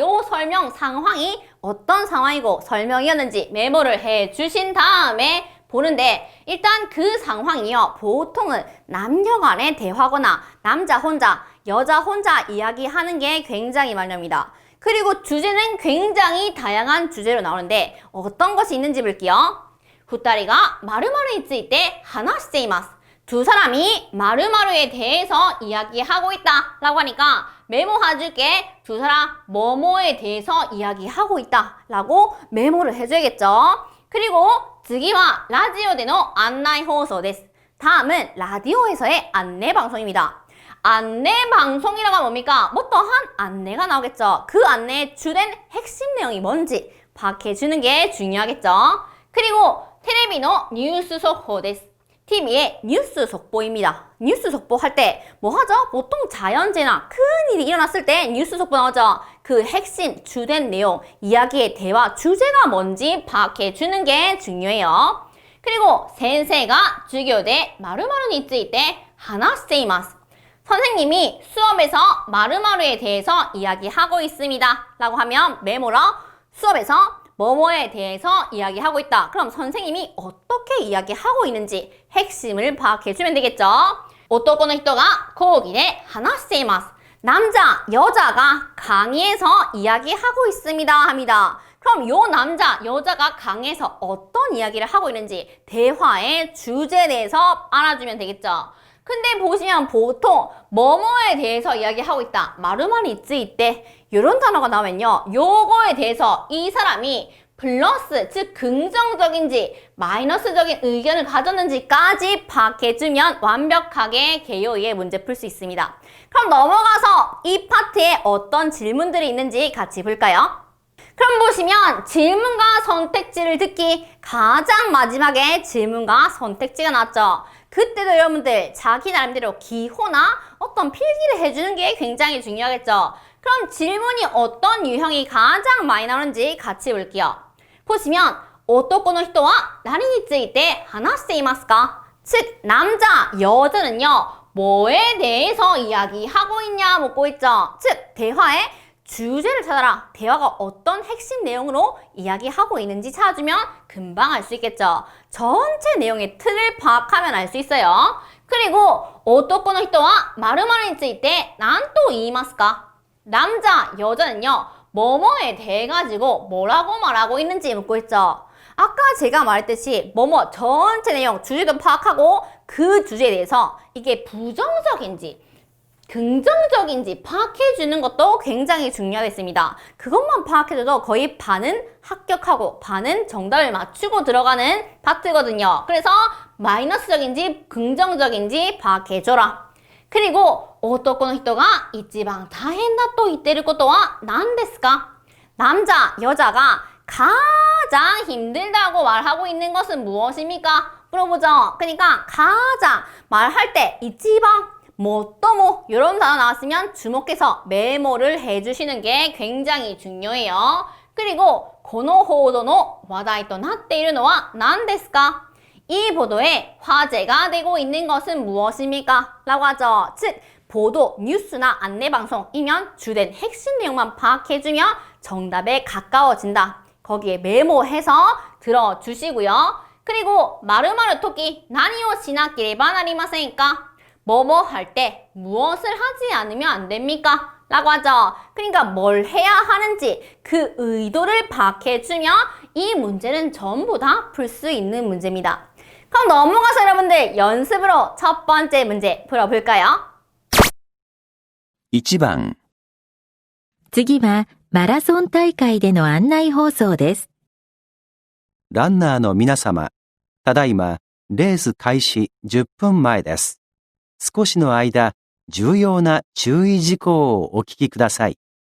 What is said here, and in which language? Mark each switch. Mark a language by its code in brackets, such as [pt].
[ko] 요 설명 상황이 어떤 상황이고 설명이었는지 메모를 해 주신 다음에 보는데 일단 그 상황이요. 보통은 남녀 간의 대화거나 남자 혼자, 여자 혼자 이야기하는 게 굉장히 많이 나옵니다. 그리고 주제는 굉장히 다양한 주제로 나오는데 어떤 것이 있는지 볼게요. [ja] 2人が〇〇について話しています. [ko] 두 사람이〇〇에 대해서 이야기하고 있다 라고 하니까 메모해줄게. 두 사람 뭐뭐에 대해서 이야기하고 있다 라고 메모를 해줘야겠죠. 그리고 [ja] 次は ラジオでの案内放送です. [ko] 다음은 라디오에서의 안내 방송입니다. 안내 방송이라고 하면 뭡니까? 어떠한 안내가 나오겠죠. 그 안내의 주된 핵심 내용이 뭔지 파악해주는 게 중요하겠죠. 그리고 [ja] テレビのニュース速報です. [ko] TV의 뉴스 속보입니다. 뉴스 속보 할 때 뭐 하죠? 보통 자연재해나 큰일이 일어났을 때 뉴스 속보 나오죠. 그 핵심, 주된 내용, 이야기의 대화, 주제가 뭔지 파악해 주는 게 중요해요. 그리고 [ja] 先生が授業で〇〇について話しています. [ko] 선생님이 수업에서〇〇에 대해서 이야기하고 있습니다. 라고 하면 메모로 수업에서 뭐뭐에 대해서 이야기하고 있다. 그럼 선생님이 어떻게 이야기하고 있는지 핵심을 파악해주면 되겠죠. [ja] 男の人が講義で話しています. [ko] 남자, 여자가 강의에서 이야기하고 있습니다. 합니다. 그럼 요 남자, 여자가 강의에서 어떤 이야기를 하고 있는지 대화의 주제에 대해서 알아주면 되겠죠. 근데 보시면 보통 뭐뭐에 대해서 이야기하고 있다. 말이 있대. 이런 단어가 나오면요. 요거에 대해서 이 사람이 플러스, 즉 긍정적인지 마이너스적인 의견을 가졌는지까지 파악해주면 완벽하게 개요의 문제 풀 수 있습니다. 그럼 넘어가서 이 파트에 어떤 질문들이 있는지 같이 볼까요? 그럼 보시면 질문과 선택지를 듣기 가장 마지막에 질문과 선택지가 나왔죠. 그때도 여러분들 자기 나름대로 기호나 어떤 필기를 해주는 게 굉장히 중요하겠죠. 그럼 질문이 어떤 유형이 가장 많이 나오는지 같이 볼게요. 보시면 [ja] 男の人は何について話していますか? [ko] 즉 남자, 여자는요. 뭐에 대해서 이야기하고 있냐 묻고 있죠. 즉 대화의 주제를 찾아라. 대화가 어떤 핵심 내용으로 이야기하고 있는지 찾아주면 금방 알 수 있겠죠. 전체 내용의 틀을 파악하면 알 수 있어요. 그리고 [ja] 男の人は〇〇について何と言いますか? [ko] 남자, 여자는요. 뭐뭐에 대해 가지고 뭐라고 말하고 있는지 묻고 있죠. 아까 제가 말했듯이 뭐뭐 전체 내용 주제도 파악하고 그 주제에 대해서 이게 부정적인지 긍정적인지 파악해주는 것도 굉장히 중요하겠습니다. 그것만 파악해줘도 거의 반은 합격하고 반은 정답을 맞추고 들어가는 파트거든요. 그래서 마이너스적인지 긍정적인지 파악해줘라. 그리고 [ja] 男の人が一番大変だと言っていることは何ですか? [ko] 남자, 여자가 가장 힘들다고 말하고 있는 것은 무엇입니까? 물어보죠. 그러니까 가장 말할 때 이치방, 뭐또뭐 이런 단어 나왔으면 주목해서 메모를 해주시는 게 굉장히 중요해요. 그리고 [ja] この報道の話題となっているのは何ですか? [ko] 이 보도에 화제가 되고 있는 것은 무엇입니까? 라고 하죠. 즉 보도, 뉴스나 안내방송이면 주된 핵심 내용만 파악해주면 정답에 가까워진다. 거기에 메모해서 들어주시고요. 그리고 [ja] 마르마르 토끼 나니오 시나케레바 나리마센까? [ko] 뭐뭐 할 때 무엇을 하지 않으면 안 됩니까? 라고 하죠. 그러니까 뭘 해야 하는지 그 의도를 파악해주면 이 문제는 전부 다 풀 수 있는 문제입니다. 그럼 넘어가서 여러분들 연습으로 첫 번째 문제 풀어볼까요? [ja] 1番次はマラソン大会での案内放送です。ランナーの皆様、ただいまレース開始10分前です。少しの間、重要な注意事項をお聞きください。